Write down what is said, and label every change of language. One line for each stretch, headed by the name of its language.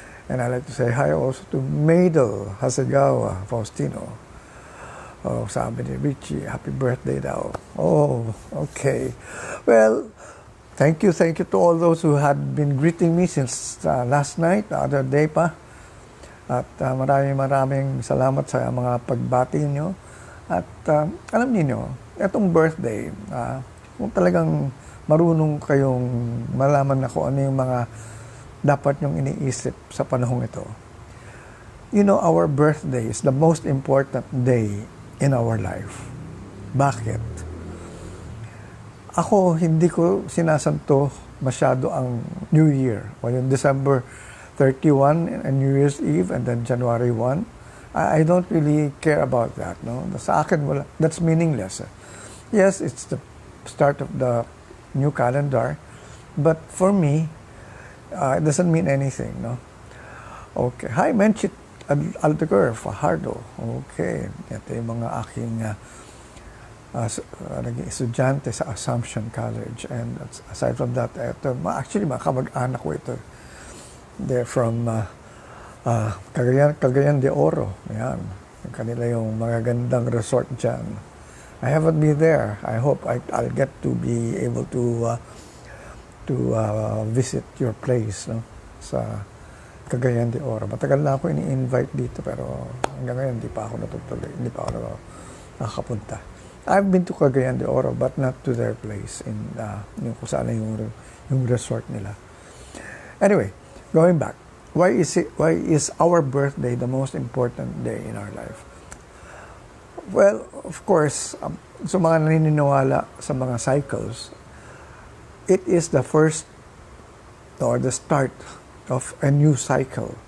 English: And I'd like to say hi also to Maidel Hasegawa Faustino.
Filipino: Oh, sabi ni Richie, happy birthday daw. Oh, okay.
English: Well, thank you to all those who had been greeting me since last night, the other day pa.
Filipino: At maraming salamat sa mga pagbati nyo. At alam niyo, itong birthday, kung talagang marunong kayong malaman na kung ano yung mga dapat nyong iniisip sa panahong ito.
English: Our birthday is the most important day in our life.
Filipino: Bakit? Ako, hindi ko sinasanto masyado ang New Year.
English: O yung December 31 and New Year's Eve and then January 1. I don't really care about that. No?
Filipino: Sa akin,
English: that's meaningless. Yes, it's the start of the new calendar, but for me, it doesn't mean anything, no?
Filipino: Okay. Hi, Menchit Aldegur, Fajardo. Okay. Ito yung mga aking naging estudyante sa Assumption College.
English: And aside from that, actually
Filipino: mga kamag-anak ko ito.
English: They're from Cagayan de Oro. Yan.
Filipino: Kanila yung magagandang resort dyan.
English: I haven't been there. I hope I'll get to be able to visit your place, no?
Filipino: Sa Cagayan de Oro. Matagal na ako ini-invite dito pero hanggang ngayon hindi pa ako natutuloy. Hindi pa ako nakakapunta.
English: I've been to Cagayan de Oro but not to their place in
Filipino: yung kung saan yung resort nila.
English: Anyway, going back. Why is our birthday the most important day in our life? Well, of course,
Filipino: sa mga naniniwala sa mga cycles,
English: it is the first or the start of a new cycle.